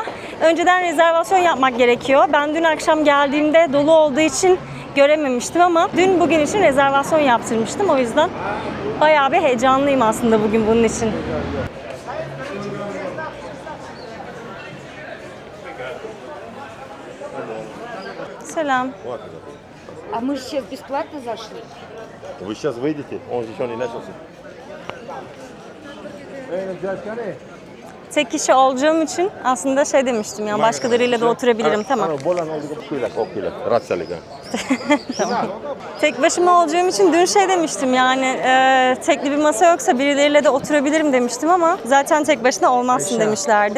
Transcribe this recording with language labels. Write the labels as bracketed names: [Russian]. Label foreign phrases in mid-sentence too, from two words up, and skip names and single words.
[Turkish] Önceden rezervasyon yapmak gerekiyor. Ben dün akşam geldiğimde dolu olduğu için görememiştim ama dün bugün için rezervasyon yaptırmıştım. O yüzden bayağı bir heyecanlıyım aslında bugün bunun için. Selam. [Russian] А мы же сейчас бесплатно зашли. Вы сейчас выйдете, он еще не начался. [Turkish] Tek kişi olacağım için aslında demiştim ya, başkalarıyla da oturabilirim, tamam. Tamam. Tek başıma olacağım için dün demiştim yani tekli bir masa yoksa birileriyle de oturabilirim demiştim ama zaten tek başına olmazsın demişlerdi.